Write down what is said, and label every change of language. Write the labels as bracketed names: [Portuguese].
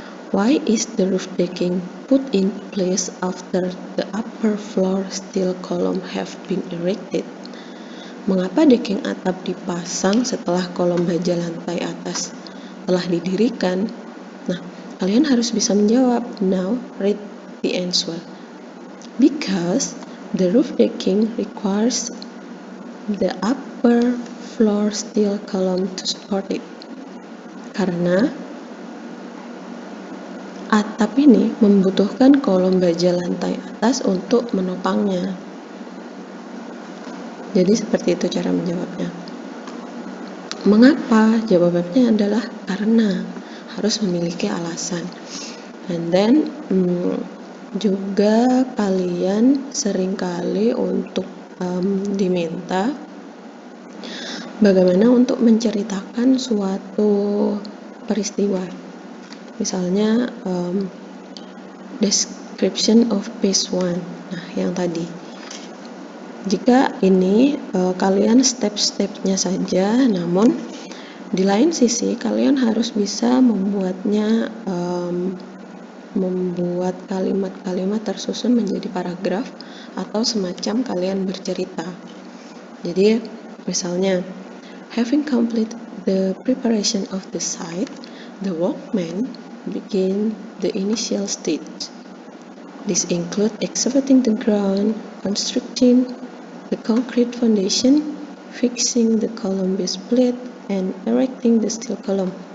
[English] Why is the roof decking put in place after the upper floor steel column have been erected? [Indonesian] Mengapa decking atap dipasang setelah kolom baja lantai atas telah didirikan? Nah, kalian harus bisa menjawab. [English] Now, read the answer. Because the roof decking requires the upper floor steel column to support it. Karena atap ini membutuhkan kolom baja lantai atas untuk menopangnya. [Indonesian] Jadi seperti itu cara menjawabnya. Mengapa? Jawabannya adalah karena, harus memiliki alasan. [English] And then [Indonesian] juga kalian seringkali untuk diminta bagaimana untuk menceritakan suatu peristiwa. Misalnya [English] description of phase 1. [Indonesian] Nah, yang tadi. Jika ini kalian step-stepnya saja, namun di lain sisi kalian harus bisa membuatnya membuat kalimat-kalimat tersusun menjadi paragraf atau semacam kalian bercerita. [English] Jadi misalnya, having completed the preparation of the site, the workmen begin the initial stage. This includes excavating the ground, constructing the concrete foundation, fixing the column base plate, and erecting the steel column.